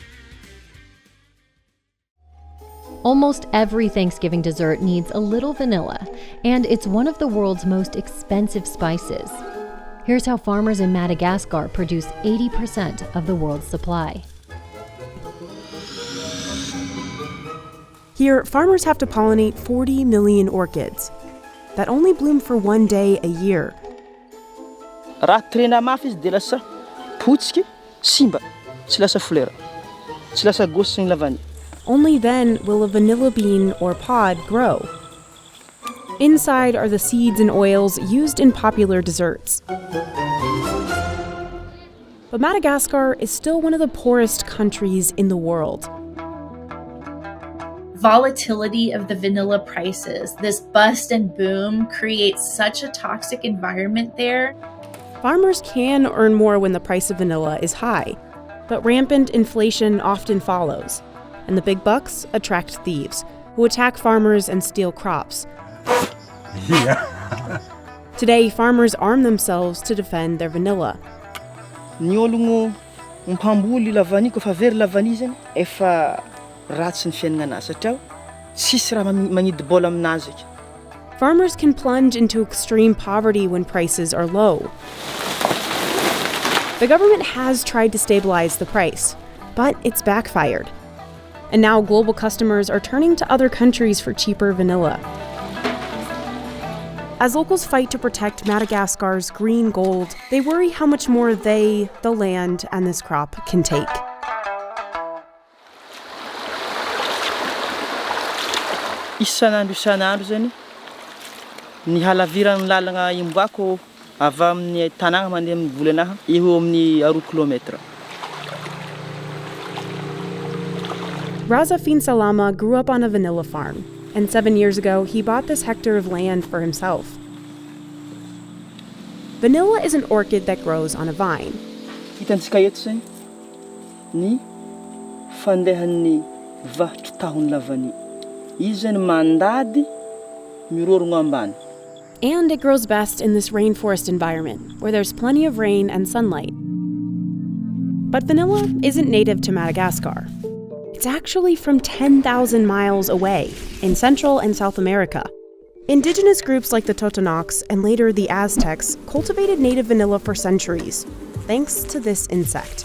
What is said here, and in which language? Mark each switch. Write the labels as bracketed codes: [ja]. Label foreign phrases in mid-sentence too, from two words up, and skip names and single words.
[en] Almost every Thanksgiving dessert needs a little vanilla, and it's one of the world's most expensive spices. Here's how farmers in Madagascar produce 80% of the world's supply. Here, farmers have to pollinate 40 million orchids that only bloom for one day a year. [mg] Raha trena mafy izy dia lasa potsiky, simba, tsy lasa fleur, tsy lasa gosy sy ny lavany. [en] Only then will a vanilla bean or pod grow. Inside are the seeds and oils used in popular desserts. But Madagascar is still one of the poorest countries in the world. Volatility of the vanilla prices, this bust and boom, creates such a toxic environment there. Farmers can earn more when the price of vanilla is high, but rampant inflation often follows, and the big bucks attract thieves, who attack farmers and steal crops. Today, farmers arm themselves to defend their vanilla. [mg] Ny ologno mpamboly lavany kofa very lavany zany efa ratsy ny fiainagna satria tsisy raha magnidy bola aminazy. [en] Farmers can plunge into extreme poverty when prices are low. The government has tried to stabilize the price, but it's backfired. And now global customers are turning to other countries for cheaper vanilla. As locals fight to protect Madagascar's green gold, they worry how much more they, the land, and this crop can take. [mg] Isan'andro zany ny halaviran'ny lalagna imboako avy amin'ny tanàna mandeha amin'ny volanaha eo amin'ny 2 kilometra. [en] Razafin Salama grew up on a vanilla farm, and 7 years ago he bought this hectare of land for himself. Vanilla is an orchid that grows on a vine. [mg] Hitantsika eto zany ny fandehan'ny vahotro tahony lavany. Izy zany mandady mirorogno ambany. [en] And it grows best in this rainforest environment, where there's plenty of rain and sunlight. But vanilla isn't native to Madagascar. It's actually from 10,000 miles away, in Central and South America. Indigenous groups like the Totonacs and later the Aztecs cultivated native vanilla for centuries, thanks to this insect.